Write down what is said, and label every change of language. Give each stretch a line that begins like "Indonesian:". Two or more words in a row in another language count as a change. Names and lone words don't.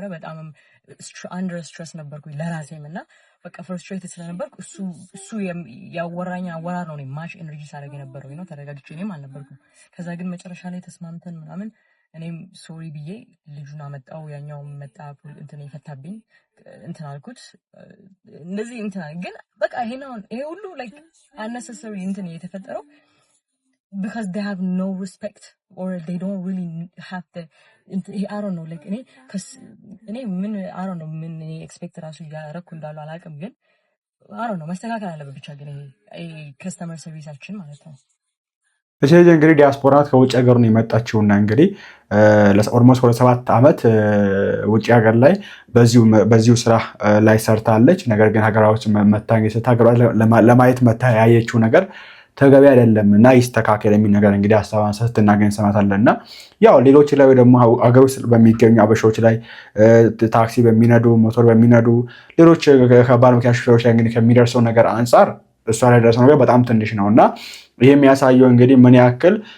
Amharic: በጣም
English: under stress
Amharic: ነበርኩኝ ለራሴም እና በቃ ፍረስትሬትድ ስለነበርኩ እሱ ያወራኝ አወራር ነው እኔ
English: much energy
Amharic: ሳደርግ የነበረው ነው ተረጋግጬ እኔም አልነበርኩም። ከዛ ግን መጨረሻ ላይ ተስማምተን ምናምን እኔም ሶሪ ብዬ ልጁን አመጣው ያኛው መጣ እንትን ይፈታብኝ እንትን አልኩት እንደዚህ እንትን ግን በቃ ይሄ ሁሉ
English: like unnecessary
Amharic: እንትን የተፈጠረው
English: because they have no respect or they don't really have the I don't know like
Amharic: እኔ ምን
English: I don't know
Amharic: ምን ኤክስፔክት ራሱ ያረኩ እንዳለው አላውቅም። ግን
English: I don't know
Amharic: መስተካከል አለበት ብቻ ግን ይሄ ከስተመር ሰርቪሳችን ማለት ነው። በተለይ እንግዲህ ዲያስፖራ ከውጭ ሀገር ነው የመጣችውና እንግዲህ ኦልሞስት ወደ 7 ዓመት ውጭ ሀገር ላይ በዚሁ ስራ ላይ ሰርታለች። ነገር ግን ሀገራዎች ለማየት ያየችው ነገር ተገቢ አይደለም እና ይስተካከል የሚል ነገር እንግዲህ ሀሳቧን ስትናገር ሰማታለና ያው ሌሎች ላይ ደግሞ ሀገር ውስጥ በሚገኙ አበሾች ላይ ታክሲ በሚነዱ ሞተር በሚነዱ ሌሎች ከባድ መኪና ሹፌሮች ላይ እንግዲህ ከሚደርሰው ነገር አንፃር እሷ ላይ ደረሰው ነገር በጣም ትንሽ ነውና ይሄ የሚያሳየው እንግዲህ ምን ያክል